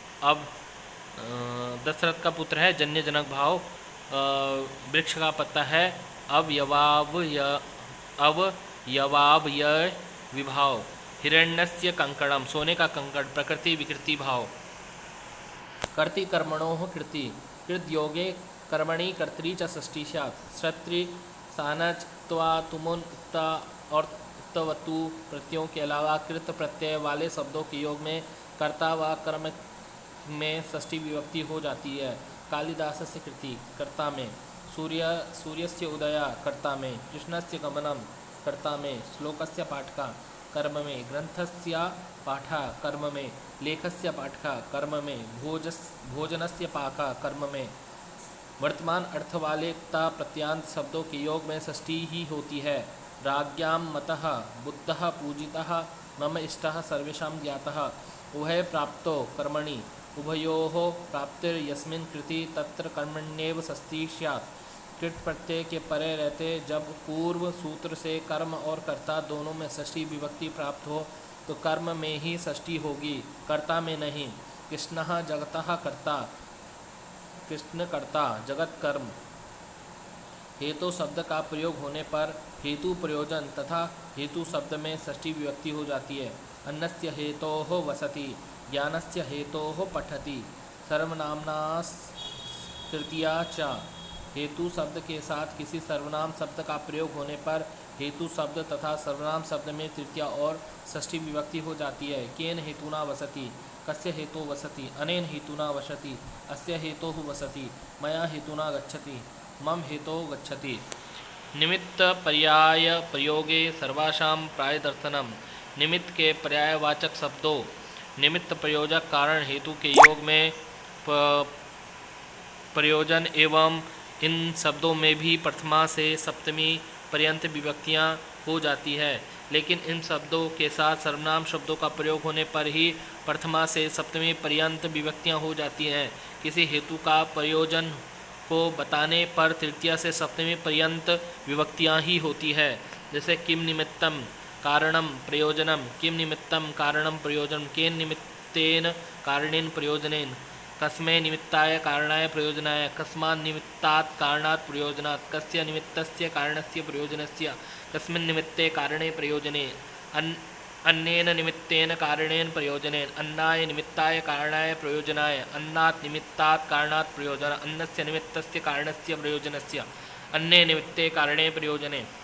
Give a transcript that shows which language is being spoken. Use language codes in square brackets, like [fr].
[hi] अब दशरथ का पुत्र है जन्य जनक भाव, वृक्ष का पत्ता है अवयवावय विभाव। [sa] हिरण्यस्य कंकणम, [hi] सोने का कंकड़, प्रकृति विकृति भाव। [sa] कर्ति कर्मणोः कृति, कृत योगे कर्मणि कर्तरि च षष्ठी स्यात्। [hi] क्षत्रि सानच त्वा तुमुन उक्ता और उक्तवतु प्रत्ययों के अलावा कृत प्रत्यय वाले शब्दों के योग में कर्ता व कर्म में षष्ठी विभक्ति हो जाती है। [sa] कालिदासस्य कृति, [hi] कर्ता में। [sa] सूर्यस्य उदया, कर्ता में। कृष्णस्य गमनम, [hi] कर्ता में। [sa] श्लोकस्य पाठका, [hi] कर्म में। [sa] ग्रंथस्य पाठा, [hi] कर्म में। [sa] लेखस्य पाठका, कर्म में। भोजनस्य पाका, [hi] कर्म में। वर्तमान अर्थ वाले ता प्रत्यांत शब्दों के योग में षष्ठी ही होती है। [sa] राज्ञां मतः, बुद्धः पूजितः, मम इष्टः सर्वेषां ज्ञातः। उभय प्राप्तो कर्मणि, उभयोः प्राप्तिर्यस्मिन् कृति तत्र कर्मण्येव षष्ठी स्यात्। [hi] कृत प्रत्यय के परे रहते जब पूर्व सूत्र से कर्म और कर्ता दोनों में षष्ठी विभक्ति प्राप्त हो तो कर्म में ही षष्ठी होगी, कर्ता में नहीं। [sa] कृष्णः जगतः कर्ता, कृष्ण कर्ता, जगत कर्म। [hi] हेतु शब्द का प्रयोग होने पर हेतु प्रयोजन तथा हेतु शब्द में षष्ठी विभक्ति हो जाती है। [sa] अन्नस्य हेतोः वसति, ज्ञानस्य हेतोः पठति। सर्वनाम्नास् तृतीया च, [hi] हेतु शब्द के साथ किसी सर्वनाम शब्द का प्रयोग होने पर हेतु शब्द तथा सर्वनाम शब्द में तृतीया और षष्ठी विभक्ति हो जाती है। [sa] केन हेतुना वसति, कस्य हेतु वसति, अनेन हेतुना वसति, अस्य हेतोः वसति, मया हेतुना गच्छति, मम हेतो गच्छति। निमित्त पर्याय प्रयोगे सर्वासां प्रायदर्शनम, [hi] निमित्त के पर्यायवाचक शब्दों, निमित्त प्रयोजक कारण हेतु के योग में प्रयोजन एवं इन शब्दों में भी प्रथमा से सप्तमी पर्यंत विभक्तियाँ हो जाती है, लेकिन इन शब्दों के साथ सर्वनाम शब्दों का प्रयोग होने पर ही प्रथमा से सप्तमी पर्यंत विभक्तियाँ हो जाती हैं। किसी हेतु का प्रयोजन को बताने पर तृतीया से सप्तमी पर्यंत विभक्तियाँ ही होती है। जैसे [sa] किम निमित्तम कारणम प्रयोजनम, किम निमित्तम कारणम प्रयोजनम, केन निमित्तेन कारणेन प्रयोजनेन, कस्मै निमित्ताय कारणाय प्रयोजनाय, कस्मात् निमित्तात् कारणात् प्रयोजनात्, कस्य निमित्तस्य कारणस्य प्रयोजनस्य, कस्मिन् निमित्ते कारणे प्रयोजने, अन्येन निमित्तेन कारणेन प्रयोजनेन, अन्नाय निमित्ताय कारणाय प्रयोजनाय, अन्नात् निमित्तात् कारणात् प्रयोजन, अन्नस्य निमित्तस्य कारणस्य प्रयोजनस्य, अन्ये निमित्ते कारणे प्रयोजने।